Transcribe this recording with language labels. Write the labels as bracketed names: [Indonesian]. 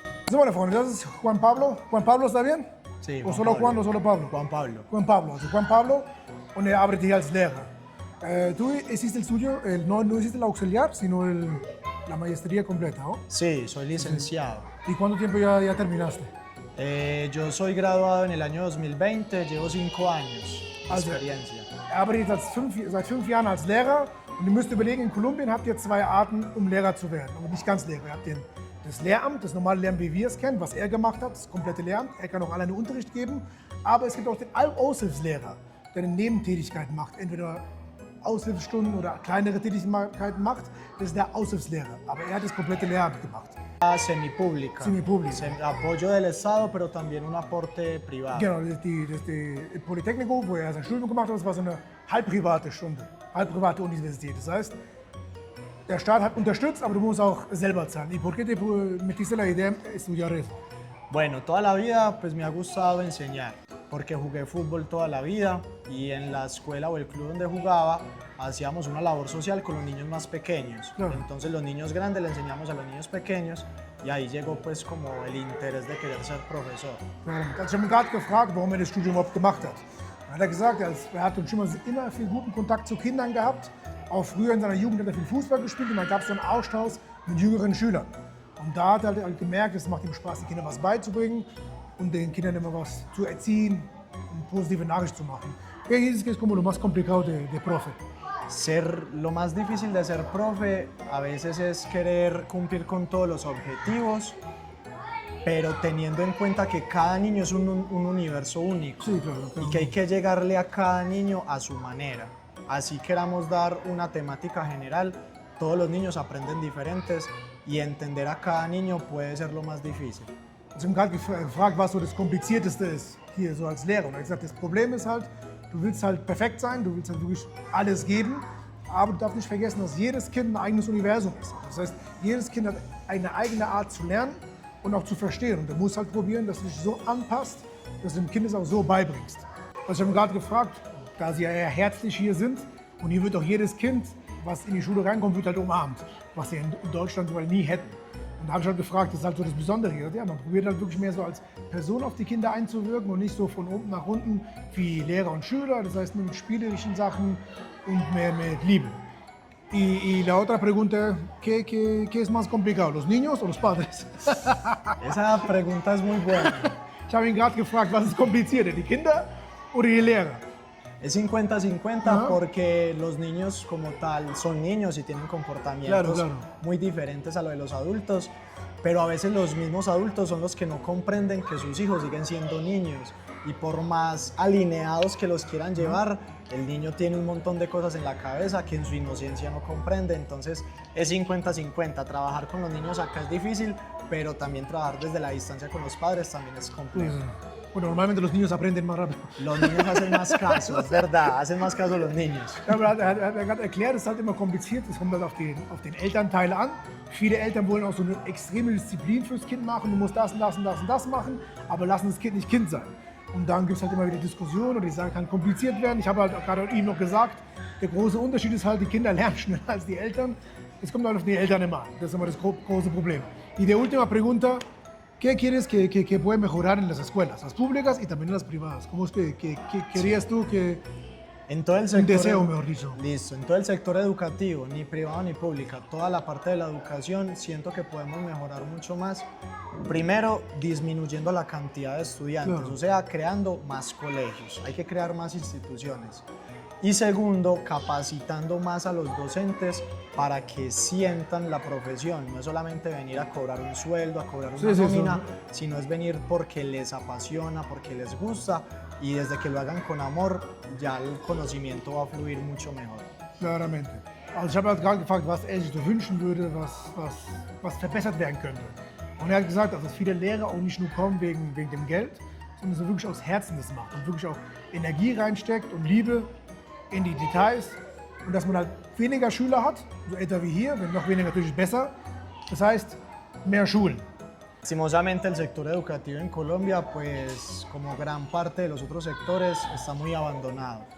[German] So, meine Freunde, das ist Juan Pablo. [Spanish] Juan Pablo, ¿está bien? Sí, ¿O solo Juan o solo Pablo? Juan Pablo. [German] Juan Pablo, also Juan Pablo und er arbeitet hier als Lehrer. [Spanish] Tú hiciste el estudio, no hiciste el auxiliar, sino la maestría completa, ¿no? Sí, soy licenciado. ¿Y cuánto tiempo ya terminaste? Yo soy graduado en el año 2020, llevo 5 años de [German] Also, [Spanish] experiencia. [German] Er arbeitet seit 5 Jahren als Lehrer und ihr müsst überlegen, in Kolumbien habt ihr 2 Arten, um Lehrer zu werden. Aber nicht ganz Lehrer. Ihr habt das Lehramt, das normale Lehramt, wie wir es kennen, was er gemacht hat, das komplette Lehramt. Er kann auch alleine Unterricht geben. Aber es gibt auch den Aushilfslehrer, der eine Tätigkeiten macht. Entweder Aushilfsstunden oder kleinere Tätigkeiten macht. Das ist der Aushilfslehrer. Aber er hat das komplette Lehramt gemacht. [Spanish] Semipública. Semipública. Apoyo del Estado, pero también un aporte privado. [German] Genau, das ist die Polytechnico, wo er sein Studium gemacht hat. Das war so eine halbprivate halbprivate Universität. Das heißt, der Staat hat unterstützt, aber du musst auch selber zahlen. [Spanish] ¿Y por qué te metiste la idea de estudiar eso? Bueno, toda la vida pues me ha gustado enseñar, porque jugué fútbol toda la vida y en la escuela o el club donde jugaba hacíamos una labor social con los niños más pequeños. Claro. Entonces los niños grandes le enseñamos a los niños pequeños y ahí llegó pues como el interés de querer ser profesor. [German] Ich habe ihn gerade gefragt, warum er das Studium überhaupt gemacht hat. Dann hat er gesagt, er hat schon immer viel guten Kontakt zu Kindern gehabt. Auch früher in seiner Jugend hat er viel Fußball gespielt und dann gab es so einen Austausch mit jüngeren Schülern. Und da hat er halt gemerkt, es macht ihm Spaß, den Kindern was beizubringen und den Kindern immer was zu erziehen und positive Nachricht zu machen. [Spanish] ¿Qué dices que es como lo más complicado de profe? Lo más difícil de ser profe a veces es querer cumplir con todos los objetivos, pero teniendo en cuenta que cada niño es un universo único. Sí, claro. Y que hay que llegarle a cada niño a su manera. Así queramos dar una temática general, todos los niños aprenden diferentes y entender a cada niño puede ser lo más difícil. [German] Ich habe ihn gerade gefragt, was so das Komplizierteste ist hier so als Lehrer. Und er hat gesagt, das Problem ist halt, du willst halt perfekt sein, du willst halt wirklich alles geben, aber du darfst nicht vergessen, dass jedes Kind ein eigenes Universum ist. Das heißt, jedes Kind hat eine eigene Art zu lernen und auch zu verstehen. Und du musst halt probieren, dass du dich so anpasst, dass du dem Kind es auch so beibringst. Also ich habe ihn gerade gefragt, da sie ja eher herzlich hier sind und hier wird auch jedes Kind, was in die Schule reinkommt, wird halt umarmt, was sie in Deutschland wohl nie hätten. Und da habe ich halt gefragt, das ist halt so das Besondere hier. Ja, man probiert halt wirklich mehr so als Person auf die Kinder einzuwirken und nicht so von oben nach unten wie Lehrer und Schüler, das heißt nur mit spielerischen Sachen und mehr mit Liebe. [Spanish] Y la otra pregunta, ¿qué es más complicado, los niños o los padres? Esa pregunta es muy buena. [German] Ich habe ihn gerade gefragt, was ist komplizierter, die Kinder oder die Lehrer? [Spanish] Es 50-50 porque los niños como tal son niños y tienen comportamientos muy diferentes a lo de los adultos, pero a veces los mismos adultos son los que no comprenden que sus hijos siguen siendo niños y por más alineados que los quieran llevar, el niño tiene un montón de cosas en la cabeza que en su inocencia no comprende, entonces es 50-50. Trabajar con los niños acá es difícil, pero también trabajar desde la distancia con los padres también es complejo. Bueno, normalmente los niños aprenden más rápido. Los niños hacen más caso, es verdad, hacen más caso los niños. [German] Ja, aber er hat gerade erklärt, es ist halt immer kompliziert, es kommt halt auf den Elternteil an. Viele Eltern wollen auch so eine extreme Disziplin fürs Kind machen, du musst das und das und das und das machen, aber lassen das Kind nicht Kind sein. Und dann gibt es halt immer wieder Diskussionen und die Sache kann kompliziert werden. Ich habe halt gerade ihm noch gesagt, der große Unterschied ist halt, die Kinder lernen schneller als die Eltern. Es kommt halt auf die Eltern immer an, das ist immer das große Problem. [Spanish] Y de última pregunta, ¿qué quieres que puede mejorar en las escuelas, las públicas y también en las privadas? ¿Cómo es que querías tú que en todo el sector, un deseo, mejor dicho? Listo, en todo el sector educativo, ni privado ni pública, toda la parte de la educación, siento que podemos mejorar mucho más. Primero, disminuyendo la cantidad de estudiantes, o sea, creando más colegios, hay que crear más instituciones. Y segundo, capacitando más a los docentes para que sientan la profesión. No es solamente venir a cobrar un sueldo, a cobrar una nómina, sino es venir porque les apasiona, porque les gusta y desde que lo hagan con amor, ya el conocimiento va a fluir mucho mejor. Claramente. [German] Also ich habe halt gerade gefragt, was er sich so wünschen würde, was verbessert werden könnte. Und er hat gesagt, dass viele Lehrer auch nicht nur kommen wegen dem Geld, sondern dass er wirklich aus Herzen das macht und wirklich auch Energie reinsteckt und Liebe in die Details. Und dass man halt weniger Schüler hat, so etwa wie hier, wenn noch weniger natürlich besser. Das heißt, mehr Schulen. [Spanish] Lastimosamente el sector educativo en Colombia, pues como gran parte de los otros sectores, está muy abandonado.